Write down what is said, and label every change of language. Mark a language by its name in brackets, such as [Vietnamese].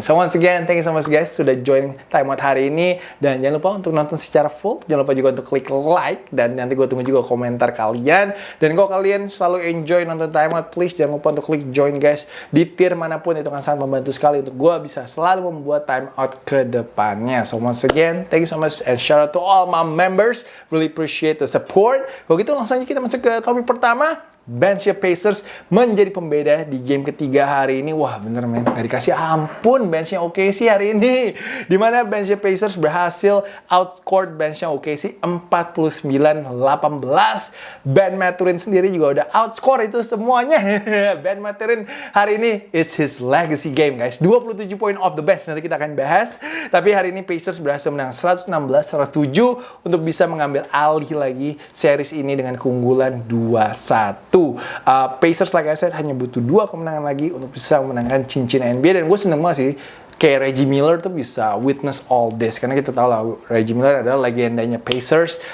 [English] So once again, thank you so much guys [Indonesian] sudah join Time Out hari ini. Dan jangan lupa untuk nonton secara full. Jangan lupa juga untuk klik like. Dan nanti gue tunggu juga komentar kalian. Dan kalau kalian selalu enjoy nonton Time Out, please jangan lupa untuk klik join guys. Di tier manapun itu akan sangat membantu sekali untuk gue bisa selalu membuat Time Out ke depannya. [English] So once again, thank you so much and shout out to all my members. Really appreciate the support. [Indonesian] Kalau gitu langsung aja kita masuk ke topik pertama. Bench Pacers menjadi pembeda di game ketiga hari ini. Wah bener men, gak dikasih ampun benchnya OKC hari ini. Dimana bench Pacers berhasil outscored benchnya OKC 49-18. Ben Mathurin sendiri juga udah outscore itu semuanya. [English] Ben Mathurin [Indonesian] hari ini [English] it's his legacy game guys. [Indonesian] 27 poin [English] off the bench, [Indonesian] nanti kita akan bahas. Tapi hari ini Pacers berhasil menang 116-107 untuk bisa mengambil alih lagi series ini dengan keunggulan 2-1. Pacers [English] like I said [Indonesian] hanya butuh 2 kemenangan lagi untuk bisa memenangkan cincin NBA. Dan gue seneng banget sih kayak Reggie Miller tuh bisa [English] witness all this, [Indonesian] karena kita tahu lah Reggie Miller adalah legendanya Pacers.